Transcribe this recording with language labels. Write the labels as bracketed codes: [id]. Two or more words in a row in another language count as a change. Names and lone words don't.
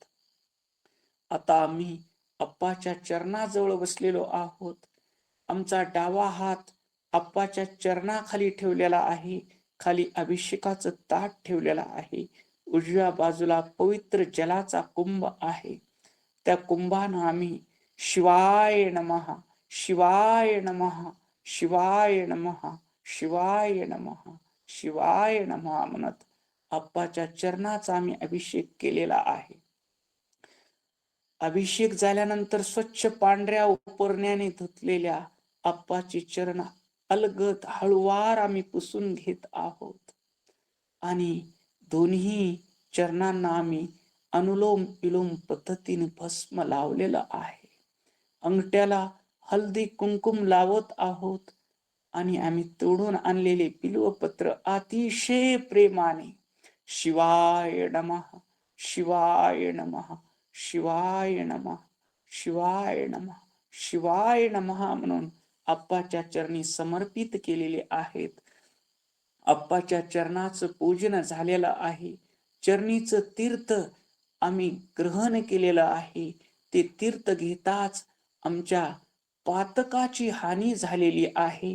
[mr] आता आम्ही अप्पाच्या चरणाजवळ बसलेलो आहोत. आमचा डावा हात अप्पाच्या चरणाखाली ठेवलेला आहे. खाली अभिषेकाचं ताट ठेवलेला आहे. उजव्या बाजूला पवित्र जलाचा कुंभ आहे. त्या कुंभानं आम्ही [sa] शिवाय नमः, शिवाय नमः, शिवाय नमः, शिवाय नमः, शिवाय नमः [mr] म्हणत अप्पाच्या चरणाचा आम्ही अभिषेक केलेला आहे. अभिषेक झाल्यानंतर स्वच्छ पांढऱ्या उपरण्याने धुतलेल्या अप्पाची चरण अलगद हळुवार आम्ही पुसून घेत आहोत. आणि दोन्ही चरणांना आम्ही अनुलोम विलोम पद्धतीने भस्म लावलेलं आहे. अंगठ्याला हळदी कुंकुम लावत आहोत. आणि आम्ही तोडून आणलेले बिल्वपत्र अतिशय प्रेमाने [sa] शिवाय नमः, शिवाय नमः, शिवाय नमः, शिवाय नमः, शिवाय नमः [mr] म्हणून अप्पाच्या चरणी समर्पित केलेले आहेत. अप्पाच्या चरणाचं पूजन झालेलं आहे. चरणीचं तीर्थ आम्ही ग्रहण केलेलं आहे. ते तीर्थ घेताच आमच्या पातकाची हानी झालेली आहे.